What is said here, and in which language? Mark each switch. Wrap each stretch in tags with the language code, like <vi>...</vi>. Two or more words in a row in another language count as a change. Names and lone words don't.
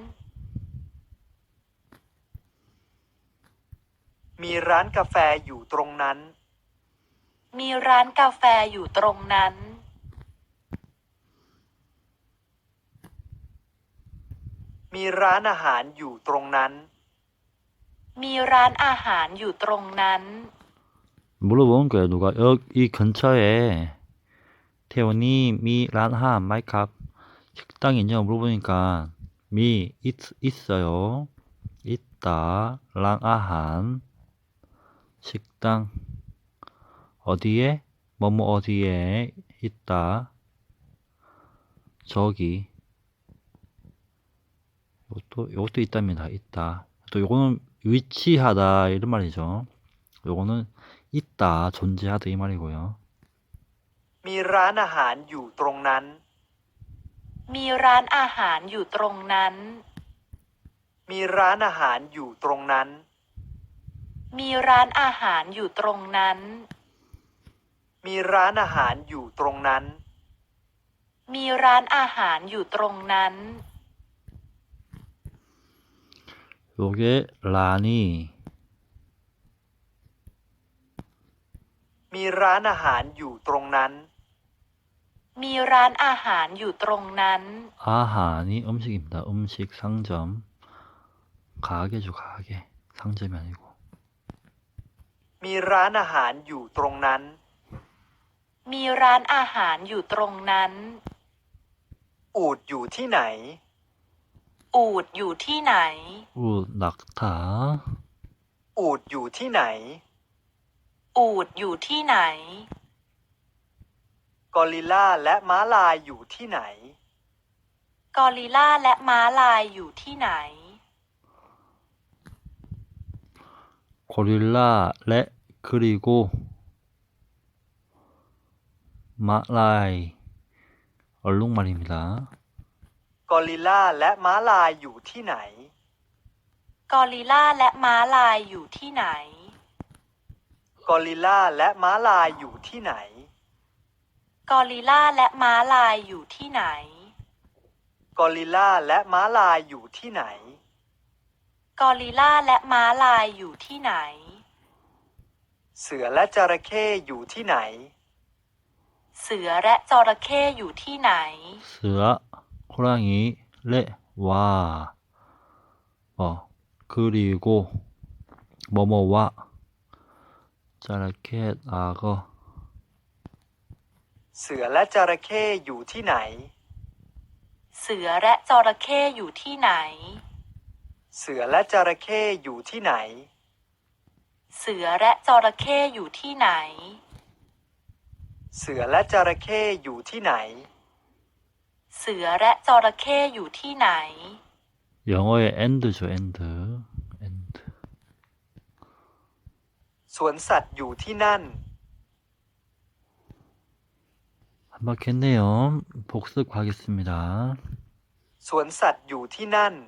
<th>มีร้านกาแฟอยู่ตรงนั้น มีร้านกาแฟอยู่ตรงนั้น มีร้านอาหารอยู่ตรงนั้น มีร้านอาหารอยู่ตรงนั้น</th> <ko>물어본 거예요. 누가 이 근처에 태원이</ko> <th>มี ร้านอาหาร ไหมครับ</th> <ko>식당이 있냐고 물어보니까 있어요. 있다. 랑아한 식당 어디에? 뭐뭐 어디에 있다. 저기 요것도 있답니다. 있다. 또 요거는 위치하다 이런 말이죠. 요거는 있다, 존재하다 이 말이고요.</ko> <th>มีร้านอาหารอยู่ตรงนั้น มีร้านอาหารอยู่ตรงนั้น มีร้านอาหารอยู่ตรงนั้น มีร้านอาหารอยู่ตรงนั้น มีร้านอาหารอยู่ตรงนั้น มีร้านอาหารอยู่ตรงนั้น</th> <ko>요게 란이</ko> <th>มีร้านอาหารอยู่ตรงนั้น มีร้านอาหารอยู่ตรงนั้น</th> <ko>아한이 음식입니다. 음식 상점 가게죠. 가게 상점이 아니고</ko> <th>มีร้านอาหารอยู่ตรงนั้น มีร้านอาหารอยู่ตรงนั้น อูฐอยู่ที่ไหน อูฐอยู่ที่ไหน</th> <ko>우 낙타</ko> <th>อูฐอยู่ที่ไหน อูฐอยู่ที่ไหน กอริลลาและม้าลายอยู่ที่ไหน กอริลลาและม้าลายอยู่ที่ไหน</th> <ko>고릴라 레 그리고 마라이 얼룩말입니다.</ko> <th>กอริลลาและม้าลายอยู่ที่ไหน กอริลลาและม้าลายอยู่ที่ไหน กอริลลาและม้าลายอยู่ที่ไหน กอริลลาและม้าลายอยู่ที่ไหน กอริลลาและม้าลายอยู่ที่ไหน กอริลลาและม้าลายอยู่ที่ไหน เสือและจระเข้อยู่ที่ไหน เสือและจระเข้อยู่ที่ไหน</th> <ko>스아 호랑이 레와 그리고 뭐뭐와 자라켓 악어</ko> <th>เสือและจระเข้อยู่ที่ไหน เสือและจระเข้อยู่ที่ไหน เสือและจระเข้อยู่ที่ไหน เสือและจระเข้อยู่ที่ไหน เสือและจระเข้อยู่ที่ไหน เสือและจระเข้อยู่ที่ไหน</th> <ko>영어의 and죠</ko> <en>and and</en> <th>สวนสัตว์อยู่ที่นั่น</th> <ko>한바퀴했네요. 복습하겠습니다.</ko> <th>สวนสัตว์อยู่ที่นั่น</th>